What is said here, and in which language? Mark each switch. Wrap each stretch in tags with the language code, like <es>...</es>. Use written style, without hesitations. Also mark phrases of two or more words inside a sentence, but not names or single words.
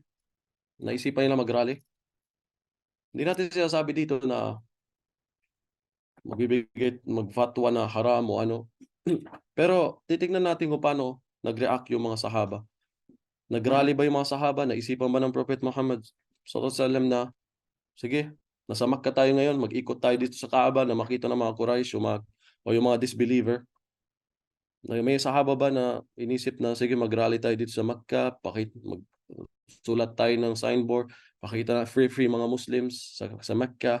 <tl>Naisipan nila mag-rally? Hindi natin sinasabi dito na mag-fatwa na haram o ano. Pero titignan natin kung paano nag-react yung mga sahaba. Nag-rally ba yung mga sahaba? Naisipan ba ng Prophet Muhammad</tl> <ar>صلى الله عليه وسلم</ar> <tl>na, sige, nasa Makkah tayo ngayon, mag-ikot tayo dito sa Kaaba na makita ng mga Quraysh o yung mga disbeliever. May sahaba ba na inisip na, sige, mag-rally tayo dito sa Makkah, sulat tayo ng signboard, pakita na free mga Muslims sa Makkah?</tl>